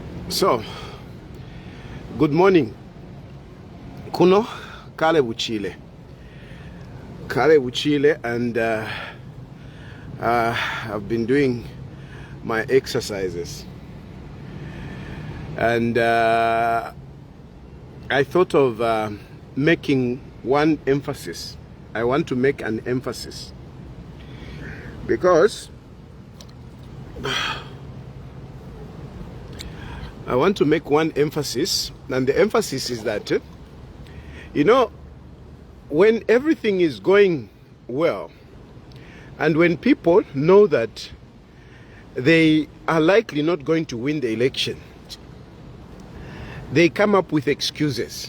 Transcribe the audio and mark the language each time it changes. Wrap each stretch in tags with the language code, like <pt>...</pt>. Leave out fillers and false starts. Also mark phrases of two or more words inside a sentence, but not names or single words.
<en>So, good morning.</en> <bem>Kuno kale buchile. Kale buchile,</bem> <en>and I've been doing my exercises. And I thought of making one emphasis. I want to make an emphasis because I want to make one emphasis, and the emphasis is that, you know, when everything is going well, and when people know that they are likely not going to win the election, they come up with excuses.</en>